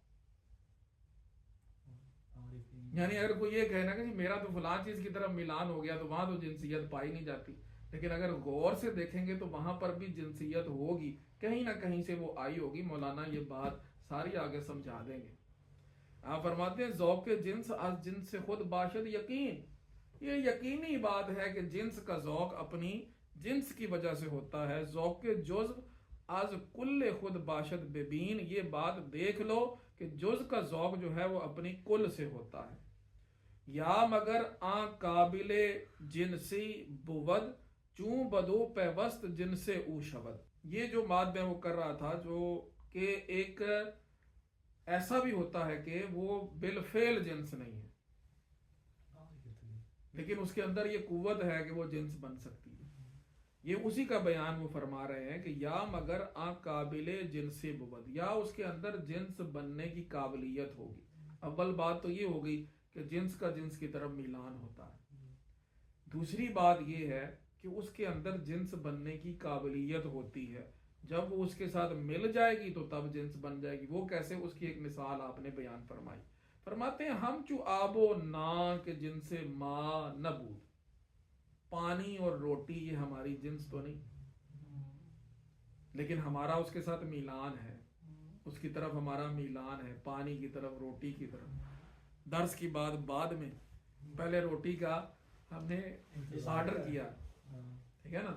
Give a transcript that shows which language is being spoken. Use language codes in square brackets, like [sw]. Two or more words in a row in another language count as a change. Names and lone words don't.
[ur] یعنی اگر کوئی یہ کہنا کہ میرا تو فلاں چیز کی طرف میلان ہو گیا تو وہاں تو جنسیت پائی نہیں جاتی, لیکن اگر غور سے دیکھیں گے تو وہاں پر بھی جنسیت ہوگی, کہیں نہ کہیں سے وہ آئی ہوگی. مولانا یہ بات ساری آگے سمجھا دیں گے. آپ فرماتے ہیں [fa] ذوق جنس از جنس سے خود باشد یقین. [ur] یہ یقینی بات ہے کہ جنس کا ذوق اپنی جنس کی وجہ سے ہوتا ہے. [fa] ذوق جزو از کل خود باشد ببین. [ur] یہ بات دیکھ لو کہ جز کا ذوق جو ہے وہ اپنی کل سے ہوتا ہے. [fa] یا مگر آن قابل جنسی بود چون بدو پیوست جنس او شود. [ur] یہ جو بات میں وہ کر رہا تھا جو کہ ایک ایسا بھی ہوتا ہے کہ وہ بالفعل جنس نہیں ہے لیکن اس کے اندر یہ قوت ہے کہ وہ جنس بن سکتی ہے. یہ اسی کا بیان وہ فرما رہے ہیں کہ [fa] یا مگر آن قابل جنسی بود, [ur] یا اس کے اندر جنس بننے کی قابلیت ہوگی. اول بات تو یہ ہوگی کہ جنس کا جنس کی طرف میلان ہوتا ہے. دوسری بات یہ ہے کہ اس کے اندر جنس بننے کی قابلیت ہوتی ہے. جب وہ اس کے ساتھ مل جائے گی تو تب جنس بن جائے گی. وہ کیسے, اس کی ایک مثال آپ نے بیان فرمائی. [fa] فرماتے ہیں ہم چو آب و نا کے جنس ما نبود. [ur] پانی اور روٹی یہ ہماری جنس تو نہیں, لیکن ہمارا اس کے ساتھ میلان ہے, اس کی طرف ہمارا میلان ہے, پانی کی طرف, روٹی کی طرف. درس کی بات بعد میں, پہلے روٹی کا ہم نے آرڈر کیا, ٹھیک ہے نا.